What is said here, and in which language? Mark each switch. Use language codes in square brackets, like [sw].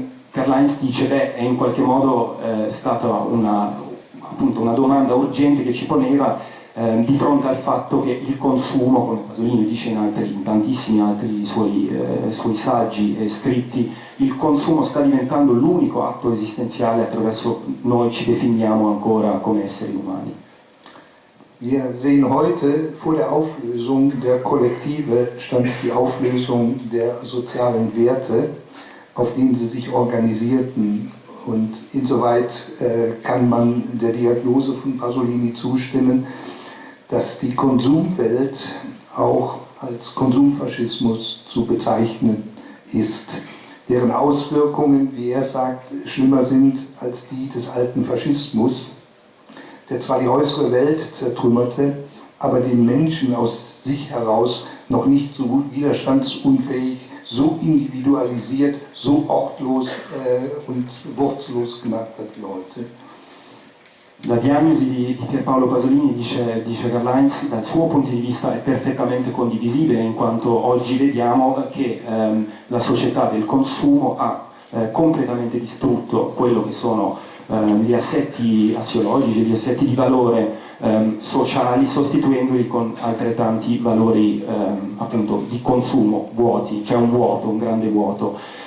[it] Karl-Heinz dice, è in qualche modo stata appunto una domanda urgente che ci poneva di fronte al fatto che il consumo, come Pasolini dice in tantissimi altri suoi saggi e scritti, il consumo sta diventando l'unico atto esistenziale attraverso noi ci definiamo ancora come esseri umani. [de] Wir sehen heute, vor der Auflösung der Kollektive stand die Auflösung der sozialen Werte, auf denen sie sich organisierten. Und insoweit kann man der Diagnose von Pasolini zustimmen, dass die Konsumwelt auch als Konsumfaschismus zu bezeichnen ist, deren Auswirkungen, wie er sagt, schlimmer sind als die des alten Faschismus, der zwar die äußere Welt zertrümmerte, aber den Menschen aus sich heraus noch nicht so widerstandsunfähig, so individualisiert, so ortlos und wurzellos gemacht hat wie heute. [it] La diagnosi di Pierpaolo Pasolini, dice Karl-Heinz, dal suo punto di vista è perfettamente condivisibile, in quanto oggi vediamo che la società del consumo ha completamente distrutto quello che sono gli assetti assiologici, gli assetti di valore sociali, sostituendoli con altrettanti valori appunto di consumo, vuoti, c'è un vuoto, un grande vuoto.